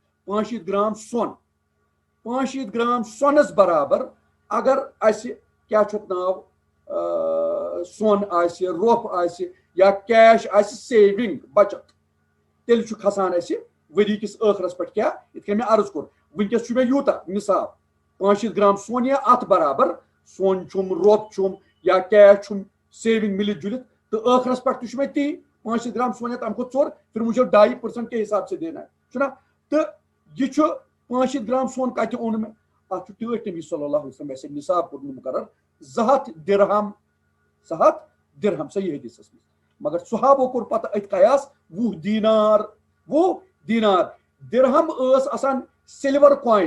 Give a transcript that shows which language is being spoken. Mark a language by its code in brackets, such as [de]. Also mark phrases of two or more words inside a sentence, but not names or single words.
[ks] 65 گرام سۄن 65 گرام سۄنس برابر اگر اسہِ کیٛاہ چھُ اتھ ناو سۄن آسہِ روٚپھ آسہِ یا کیش آسہِ سیوِنگ بچت تیٚلہِ چھُ کھسان اسہِ ؤری کِس ٲخرس پٮ۪ٹھ کیٛاہ یِتھ کٔنۍ مےٚ عرض کوٚر وٕنکیٚس چھُ مےٚ یوٗتاہ نِصاب 65 گرام سۄن یا اتھ برابر سۄن چھُم روٚپھ چھُم یا کیش چھُم سیوِنگ مِلِتھ جُلِتھ تہٕ ٲخرس پٮ۪ٹھ تہِ چھُ مےٚ تی 65 گرام سۄن یا تمہِ کھۄتہٕ ژوٚر [ur] پھر مجھے 2% کے حساب سے دینا ہے [ks] چھُنہ تہٕ یہِ چھُ 65 گرام سۄن کتہِ اوٚن مےٚ اتھ چھُ ٹٲٹھۍ نبی [ar] صلی اللہ علیہ وسلم [ks] اَسہِ نِصاب کوٚرمُت مُقرر 200 درہم صحیح حدیثس منٛز مگر صحابو کوٚر پتہٕ أتھۍ قیاس 20 دیٖنار درہم ٲس آسان [en] silver coin